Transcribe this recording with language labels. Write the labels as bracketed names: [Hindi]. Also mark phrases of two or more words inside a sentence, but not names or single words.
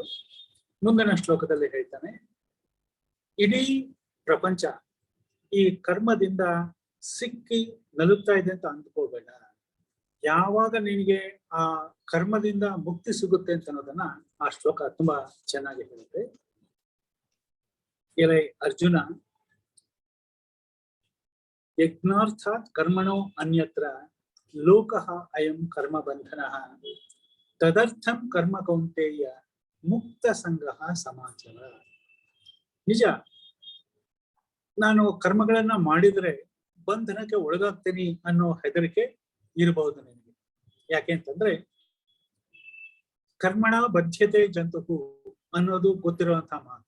[Kannada] ಮುಂದಿನ ಶ್ಲೋಕದಲ್ಲಿ ಹೇಳ್ತಾನೆ, ಇಡೀ ಪ್ರಪಂಚ ಈ ಕರ್ಮದಿಂದ ಸಿಕ್ಕಿ ನಲುಗ್ತಾ ಇದೆ ಅಂತ ಅಂದ್ಕೋಬೇಡ. ಯಾವಾಗ ನಿನಗೆ ಆ ಕರ್ಮದಿಂದ ಮುಕ್ತಿ ಸಿಗುತ್ತೆ ಅಂತ ಅನ್ನೋದನ್ನ ಆ ಶ್ಲೋಕ ತುಂಬಾ ಚೆನ್ನಾಗಿ ಹೇಳುತ್ತೆ. ಎಲೆ ಅರ್ಜುನ, [Sanskrit] ಯಜ್ಞಾರ್ಥಾತ್ ಕರ್ಮಣೋ ಅನ್ಯತ್ರ ಲೋಕಃ ಅಯಂ ಕರ್ಮ ಬಂಧನಃ ತದರ್ಥಂ ಕರ್ಮ ಕೌಂತೆಯ ಮುಕ್ತ ಸಂಗ್ರಹ ಸಮಾಚಾರ. [Kannada] ನಿಜ, ನಾನು ಕರ್ಮಗಳನ್ನ ಮಾಡಿದ್ರೆ ಬಂಧನಕ್ಕೆ ಒಳಗಾಗ್ತೀನಿ ಅನ್ನೋ ಹೆದರಿಕೆ ಇರಬಹುದು ನಿನಗೆ. ಯಾಕೆ ಅಂತಂದ್ರೆ [Sanskrit] ಕರ್ಮಣ ಬದ್ಧತೆ ಜಂತುಹು [Kannada] ಅನ್ನೋದು ಗೊತ್ತಿರುವಂತಹ ಮಾತು.